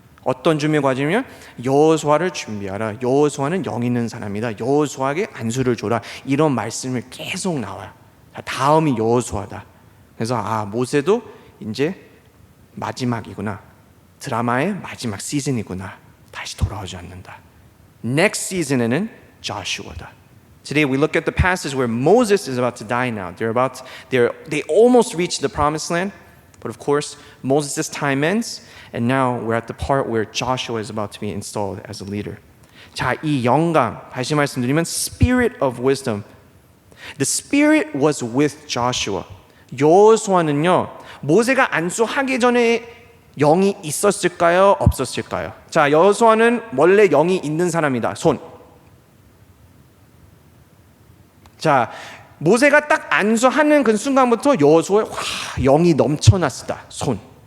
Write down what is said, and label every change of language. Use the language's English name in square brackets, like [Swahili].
[Korean] 어떤 준비의 과정이면 여호수아를 준비하라. 여호수아는 영 있는 사람이다. 여호수아에게 안수를 줘라. 이런 말씀을 계속 나와요. 다음이 여호수아다. 그래서 모세도 이제 마지막이구나. 드라마의 마지막 시즌이구나. 다시 돌아오지 않는다. Next season에는 Joshua다. [English] Today we look at the passage where Moses is about to die now. They almost reached the promised land, but of course Moses' time ends, and now we're at the part where Joshua is about to be installed as a leader. [Korean] 자, 이 영감, 다시 말씀드리면 [English] Spirit of wisdom. The Spirit was with Joshua. [Korean] 여호수아는요, 모세가 안수하기 전에 영이 있었을까요? 없었을까요? 자, 여호수아는 원래 영이 있는 사람이다. 손. 자, 모세가 딱 안수하는 그 순간부터 여호수아의 영이 넘쳐났다. 손.